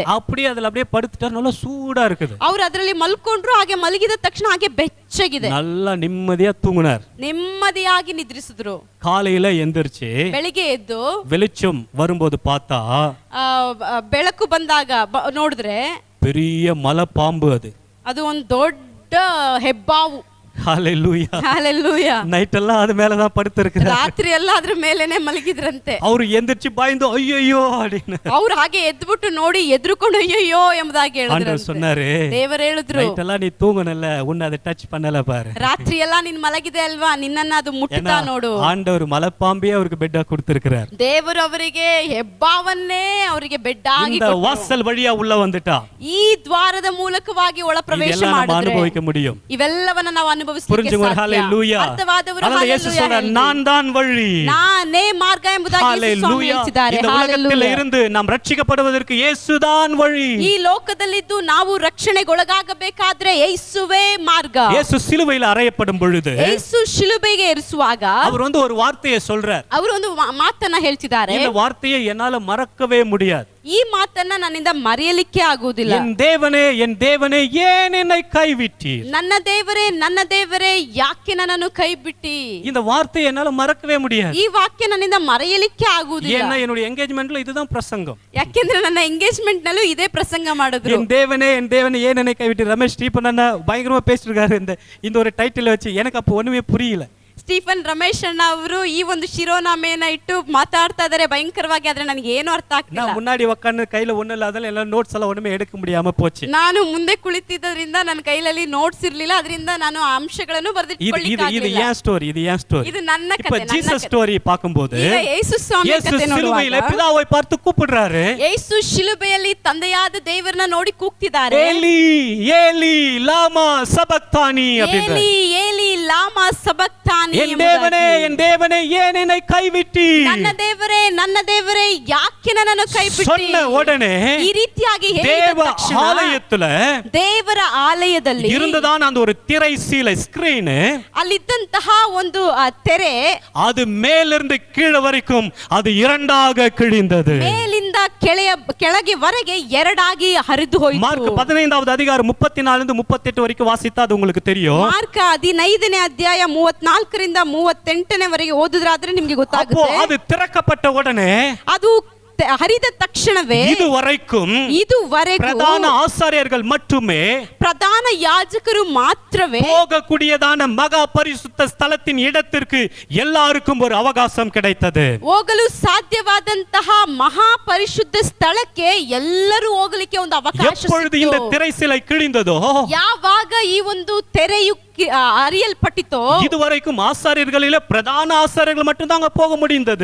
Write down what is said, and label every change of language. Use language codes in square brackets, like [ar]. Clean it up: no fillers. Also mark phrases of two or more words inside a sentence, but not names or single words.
[ta] அப்படியே அதுல அப்படியே படுத்துட்டா நல்லா சூடா இருக்குது. [kn] ಅವರು ಅದರಲ್ಲಿ ಮಲ್ಕೊಂಡ್ರು, ಹಾಗೆ ಮಲಗಿದ ತಕ್ಷಣ ಹಾಗೆ ಬೆಚ್ಚಗಿದೆ. [ta] நல்லா நிம்மதியா தூங்குனார். [kn] ನೆಮ್ಮದಿಯಾಗಿ ನಿದ್ರಿಸಿದ್ರು. [ta] காலையில எந்திரிச்சு [kn] ಬೆಳಿಗ್ಗೆ ಎದ್ದು [ta] வெளிச்சம் வரும்போது பார்த்தா [kn] ಬೆಳಕು ಬಂದಾಗ ನೋಡಿದ್ರೆ [ta] பெரிய மலை பாம்பு [kn] ಅದು ಒಂದು ದೊಡ್ಡ ಹೆಬ್ಬಾವು. [ta] ஹalleluya. [kn] ಹಲ್ಲೆಲೂಯಾ. [ta] நைட் எல்லாம் அது மேல தான் படுத்து இருக்கிறார். [kn] ರಾತ್ರಿ ಎಲ್ಲ ಅದ್ರ ಮೇಲೇನೆ ಮಲಗಿದ್ರಂತೆ. [ta] ಅವರು ಎந்திರಿச்சு பயந்து ಅಯ್ಯಯ್ಯೋ அப்படின்னு [kn] ಅವ್ರು ಹಾಗೆ ಎದ್ಬಿಟ್ಟು ನೋಡಿ ಎದ್ರುಕೊಂಡು ಅಯ್ಯಯ್ಯೋ ಎಂಬುದಾಗಿ [ta] ஆண்டவர் [kn] ಹೇಳಿದ್ರು. [ta] சொன்னாரு [kn] ದೇವರು ಹೇಳಿದ್ರು, [ta] நைட் எல்லாம் நீ தூங்கனல உன்னை அதை டச் பண்ணல பாரு. [kn] ರಾತ್ರಿ ಎಲ್ಲ ನೀನ್ ಮಲಗಿದೆ ಅಲ್ವಾ, ನಿನ್ನನ್ನ ಅದು ಮುಟ್ತಾ ನೋಡು. [ta] ஆண்டவர் மலைப்பாம்பே அவருக்கு பெட்டா கொடுத்திருக்கிறார். [kn] ದೇವರು ಅವರಿಗೆ ಹೆಬ್ಬಾವನ್ನೇ ಅವರಿಗೆ ಬೆಡ್ ಆಗಿ [ta] இந்த வாசல் வழியா உள்ள வந்துட்டா [kn] ಈ ದ್ವಾರದ ಮೂಲಕವಾಗಿ ಒಳ ಪ್ರವೇಶ [ta] இதெல்லாம் நம்ம [kn] ಮಾಡಿದ್ರೆ [ta] அனுபவிக்க முடியும். [kn] ಇವೆಲ್ಲವನ್ನ ನಾವು ಅನುಭವಿಸಲಿಕ್ಕೆ [ta] புரிஞ்சுங்க. [kn] ಸಾಧ್ಯ. [ta] ஹalleluya. [kn] ಅರ್ಥವಾದವರು [ta] அதனால இயேசு [kn] ಹಲ್ಲೆಲೂಯಾ [ta] சொல்றார், [kn] ಹೇಳಿ. [ta] நான் தான் வழி. [kn] ನಾನೇ ಮಾರ್ಗ ಎಂಬುದಾಗಿ ಯೇಸು ಸ್ವಾಮಿ [ta] ஹalleluya. [kn] ಹೇಳ್ತಿದ್ದಾರೆ. [ta] இந்த உலகத்தில் [kn] ಹಲ್ಲೆಲೂಯಾ. [ta] இருந்து நாம் ரட்சிக்கப்படுவதற்கு இயேசுதான் வழி. [kn] ಈ ಲೋಕದಲ್ಲಿದ್ದು ನಾವು ರಕ್ಷಣೆಗೊಳಗಾಗಬೇಕಾದ್ರೆ ಯೇಸುವೇ ಮಾರ್ಗ. [ta] இயேசு சிலுவையில் அறையப்படும் பொழுது [kn] ಯೇಸು ಶಿಲುಬೆಗೆ ಏರಿಸುವಾಗ [ta] அவர் வந்து ஒரு வார்த்தையை சொல்றார். [kn] ಅವರು ಒಂದು ಮಾತನ್ನ ಹೇಳ್ತಿದ್ದಾರೆ. [ta] இந்த வார்த்தையை என்னால மறக்கவே முடியாது. [kn] ಈ ಮಾತನ್ನ ನನ್ನಿಂದ ಮರೆಯಲಿಕ್ಕೆ ಆಗುವುದಿಲ್ಲ. [ta] என் தேவனே ஏன் என்னை கைவிட்டீர்? [kn] ನನ್ನ ದೇವರೇ ಯಾಕೆ ನನ್ನನ್ನು ಕೈ ಬಿಟ್ಟಿ? [ta] இந்த வார்த்தையை என்னால மறக்கவே முடியாது. [kn] ಈ ವಾಕ್ಯ ನನ್ನಿಂದ ಮರೆಯಲಿಕ್ಕೆ ಆಗುವುದಿಲ್ಲ. [ta] ஏன்னா என்னுடைய என்கேஜ்மெண்ட்ல இதுதான் பிரசங்கம். [kn] ಯಾಕೆಂದ್ರೆ ನನ್ನ ಎಂಗೇಜ್ಮೆಂಟ್ ನಲ್ಲೂ ಇದೇ ಪ್ರಸಂಗ ಮಾಡಿದ್ರು. [ta] என் தேவனே ஏன் என்னை கைவிட்டீர்? ரமேஷ் ஸ்டீபன் அண்ணா பயங்கரமா பேசிருக்காரு இந்த ஒரு டைட்டில் வச்சு. எனக்கு அப்போ ஒண்ணுமே புரியல. [kn] ಸ್ಟೀಫನ್ ರಮೇಶ್ ಅಣ್ಣ ಅವರು ಈ ಒಂದು ಶಿರೋನಾಮೆಯನ್ನ ಇಟ್ಟು ಮಾತಾಡ್ತಾ ಇದ್ದಾರೆ ಭಯಂಕರವಾಗಿ. ಆದ್ರೆ ನನಗೆ ಏನು ಅರ್ಥ ಆಗ್ತಿಲ್ಲ. [ta] நான் முன்னாடி உட்கார்ந்து கையில ஒண்ணு இல்லாதனால எல்லாம் நோட்ஸ் எல்லாம் ஒண்ணுமே எடுக்க முடியாம போச்சு. [kn] ನಾನು ಮುಂದೆ ಕುಳಿತಿದ್ದರಿಂದ ನನ್ನ ಕೈಯಲ್ಲಿ ನೋಟ್ಸ್ ಇರ್ಲಿಲ್ಲ. ಅದರಿಂದ ನಾನು ಆ ಅಂಶಗಳನ್ನು [ta] இது [kn] ಬರೆದಿಟ್ಕೊಳ್ಳಿಕ್ಕಾಗಲಿಲ್ಲ. [ta] ஏன் ஸ்டோரி? [kn] ಇದು ನನ್ನ [ta] இப்ப [kn] ಕಥೆ. [ta] ஜீசஸ் ஸ்டோரி பாக்கும்போது [kn] ಈಗ ಯೇಸು ಸ್ವಾಮಿ [ta] இயேசு [kn] ಕಥೆ [ta] சிலுவையில [kn] ನೋಡುವಾಗ [ta] பிதாவை பார்த்து கூப்பிடுறாரு. [kn] ಯೇಸು ಶಿಲುಬೆಯಲ್ಲಿ ತಂದೆಯಾದ ದೇವರನ್ನ ನೋಡಿ ಕೂಗ್ತಿದ್ದಾರೆ. [arc] אלי אלי למא שבקתני [ta] அப்படின்றாரு. [arc] אלי אלי למא שבקתני [ta] என் தேவனே ஏன் என்னை கைவிட்டீர்? [kn] ನನ್ನ ದೇವರೇ ಯಾಕೆ ನನ್ನನ್ನು ಕೈಬಿಟ್ಟಿ? [ta] சொன்ன உடனே [kn] ಈ ರೀತಿಯಾಗಿ ಹೇಳಿದ [ta] தேவ [kn] ತಕ್ಷಣ [ta] ஆலயத்துல [kn] ದೇವರ ಆಲಯದಲ್ಲಿ [ta] இருந்ததான் அந்த ஒரு திரை சீலை ஸ்கிரீன். [kn] ಅಲ್ಲಿದ್ದಂತಹ ಒಂದು ತೆರೆ [ta] அது மேலிருந்து கீழே வரைக்கும் அது இரண்டாக கிழிந்தது. [kn] ಮೇಲಿಂದ ಕೆಳಗೆ ವರೆಗೆ ಎರಡಾಗಿ ಹರಿದು ಹೋಯಿತು. [ta] மார்க் 15வது அதிகாரம் 34 ರಿಂದ 38 வரைக்கும் வாசித்தா அது உங்களுக்கு தெரியும். [kn] ಮಾರ್ಕ 15ನೇ ಅಧ್ಯಾಯ 34ರಿಂದ 38ವರೆಗೆ ಓದಿದ್ರಾದ್ರೆ ನಿಮಗೆ [ta] அப்போ [kn] ಗೊತ್ತಾಗುತ್ತೆ. [ta] அது திறக்கப்பட்ட உடனே [kn] ಅದು ಹರಿದ ತಕ್ಷಣವೇ ಇದುವರೆಗೂ [ta] பிரதான ஆசாரியர்கள் மட்டுமே [kn] ಪ್ರಧಾನ ಯಾಜಕರು ಮಾತ್ರವೇ [ta] போகக்கூடியதான மகா பரிசுத்த ஸ்தலத்தின் இடத்திற்கு எல்லாருக்கும் ஒரு அவகாசம் கிடைத்தது. [kn] ಹೋಗಲು ಸಾಧ್ಯವಾದಂತಹ ಮಹಾ ಪರಿಶುದ್ಧ ಸ್ಥಳಕ್ಕೆ ಎಲ್ಲರೂ ಹೋಗಲಿಕ್ಕೆ ಒಂದು ಅವಕಾಶ [ta] எப்பொழுது இந்த [kn] ಸಿಕ್ತು. [ta] திரை சிலை கிழிந்ததோ [kn] ಯಾವಾಗ ಈ ಒಂದು ತೆರೆಯು ಅರಿಯಲ್ಪಟ್ಟಿತೋ [ta] இதுவரைக்கும் ஆசாரியர்களில பிரதான ஆசாரியர்கள் மட்டும் தான் போக முடிந்தது.